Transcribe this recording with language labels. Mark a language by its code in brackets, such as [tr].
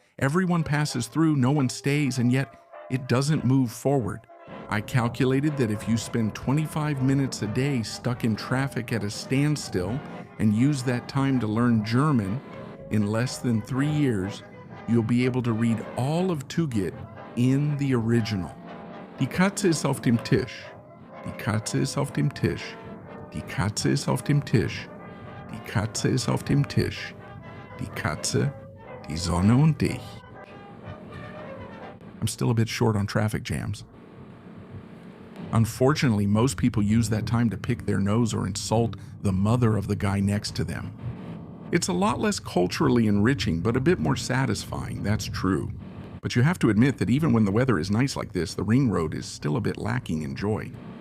[en] Everyone passes through, no one stays, and yet it doesn't move forward. I calculated that if you spend 25 minutes a day stuck in traffic at a standstill and use that time to learn German, in less than 3 years, you'll be able to read all of Tugit in the original. [de] Die Katze ist auf dem Tisch. Die Katze ist auf dem Tisch. Die Katze ist auf dem Tisch. Die Katze ist auf dem Tisch. Die Katze, die Sonne und dich. [en] I'm still a bit short on traffic jams. Unfortunately, most people use that time to pick their nose or insult the mother of the guy next to them. It's a lot less culturally enriching, but a bit more satisfying, that's true. But you have to admit that even when the weather is nice like this, the ring road is still a bit lacking in joy.